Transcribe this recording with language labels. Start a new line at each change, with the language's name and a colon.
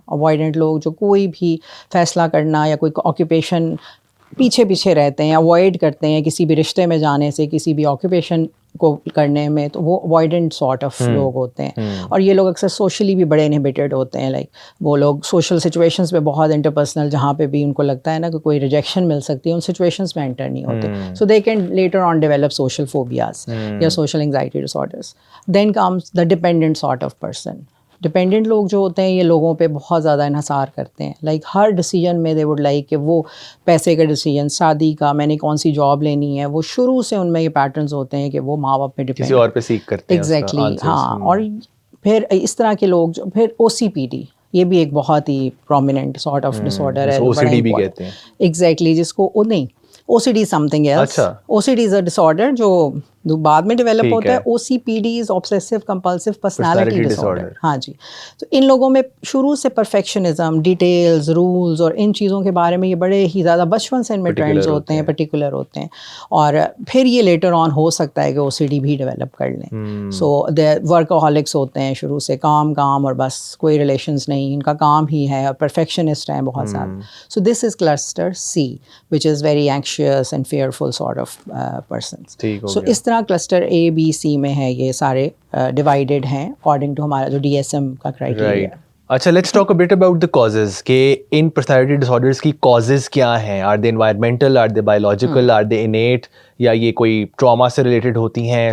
Urdu: Avoidant لوگ جو کوئی بھی فیصلہ کرنا یا کوئی آکوپیشن پیچھے پیچھے رہتے ہیں, اوائڈ کرتے ہیں کسی بھی رشتے میں جانے سے, کسی بھی آکوپیشن کو کرنے میں, تو وہ اوائڈنٹ
English: sort of
Urdu: لوگ ہوتے ہیں. اور یہ لوگ اکثر سوشلی بھی بڑے انہیبیٹڈ ہوتے ہیں,
English: like
Urdu: وہ لوگ سوشل سچویشنس میں بہت انٹرپرسنل, جہاں پہ بھی ان کو لگتا ہے نا کہ کوئی ریجیکشن مل سکتی ہے, ان سچویشنس میں انٹر نہیں ہوتے.
English: So they can later on develop social phobias یا social anxiety disorders. Then comes the dependent sort of person.
Urdu: Dependent لوگ جو ہوتے ہیں یہ لوگوں پہ بہت زیادہ انحصار کرتے ہیں, لائک ہر ڈیسیجن میں
English: they would like
Urdu: کہ وہ پیسے کا ڈیسیجن, شادی کا, میں نے کون سی جاب لینی ہے, وہ شروع سے ان میں یہ پیٹرنز ہوتے ہیں کہ وہ ماں باپ پہ ڈپینڈ, کسی اور پہ سیکھ کرتے ہیں. ایگزیکٹلی ہاں. اور پھر اس طرح کے لوگ جو پھر او سی پی ڈی, یہ بھی ایک بہت ہی prominent sort of dish order ہے, OCD بھی کہتے ہیں. ایگزیکٹلی, جس کو نہیں او C D
English: Something else. O C D is a disorder
Urdu: جو بعد میں ڈیولپ ہوتا ہے.
English: O C P D is obsessive compulsive personality disorder.
Urdu: ہاں جی. تو ان لوگوں میں شروع سے پرفیکشنزم, ڈیٹیلز, رولز اور ان چیزوں کے بارے میں یہ بڑے ہی زیادہ بچپن سے ان میں ٹرینڈز ہوتے ہیں, پرٹیکولر ہوتے ہیں, اور پھر یہ لیٹر آن ہو سکتا ہے کہ او سی ڈی بھی ڈیولپ کر لیں.
English: so they
Urdu: ورکہولکس ہوتے ہیں شروع سے, کام اور بس, کوئی ریلیشنز نہیں, ان کا کام ہی ہے, اور پرفیکشنسٹ ہیں بہت زیادہ.
English: So this is cluster C which is very anxious and fearful sort of persons.
Urdu: سو اس طرح کلسٹر اے بی سی میں ہے, یہ سارے ڈیوائڈیڈ ہیں
English: according to
Urdu: ہمارا جو DSM کا کرائٹیریا.
English: اچھا, let's talk a bit about the causes,
Urdu: کہ ان پرسنالٹی ڈس آرڈرز کی کازز کیا ہیں.
English: are they environmental, are they biological, are they innate,
Urdu: یا یہ کوئی ٹراما سے ریلیٹڈ ہوتی ہیں.